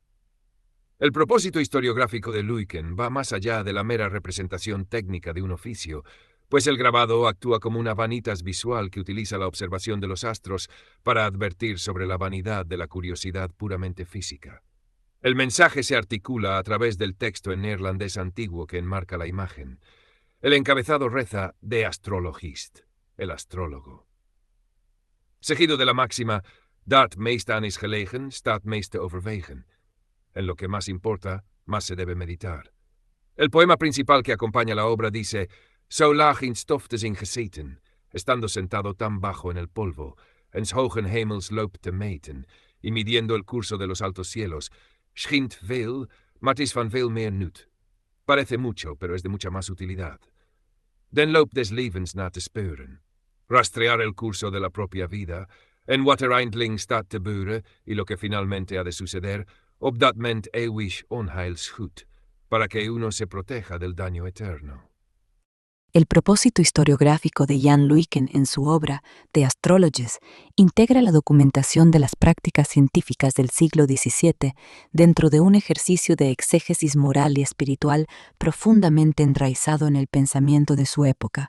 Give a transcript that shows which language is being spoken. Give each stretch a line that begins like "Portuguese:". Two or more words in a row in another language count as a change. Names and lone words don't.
Spanish: El propósito historiográfico de Luyken va más allá de la mera representación técnica de un oficio, pues el grabado actúa como una vanitas visual que utiliza la observación de los astros para advertir sobre la vanidad de la curiosidad puramente física. El mensaje se articula a través del texto en neerlandés antiguo que enmarca la imagen. El encabezado reza De Astrologist, el astrólogo. Seguido de la máxima
Dutch: Dat meest aan is gelegen, staat meest te overwegen.
Spanish: En lo que más importa, más se debe meditar. El poema principal que acompaña la obra dice:
Dutch: Zo laag in stof te zijn gezeten,
Spanish: estando sentado tan bajo en el polvo,
Dutch: ens hogen hemels loopt te meten,
Spanish: y midiendo el curso de los altos cielos,
Dutch: schijnt veel, maar het is van veel meer nut.
Spanish: Parece mucho, pero es de mucha más utilidad.
Dutch: Den loop des levens na te speuren.
Spanish: Rastrear el curso de la propia vida,
Dutch: en wat er eindelijk staat te beuren,
Spanish: y lo que finalmente ha de suceder,
Dutch: op dat ment eeuwig onheils goed,
Spanish: para que uno se proteja del daño eterno. El propósito historiográfico de Jan Luyken en su obra The Astrologist integra la documentación de las prácticas científicas del siglo XVII dentro de un ejercicio de exégesis moral y espiritual profundamente enraizado en el pensamiento de su época.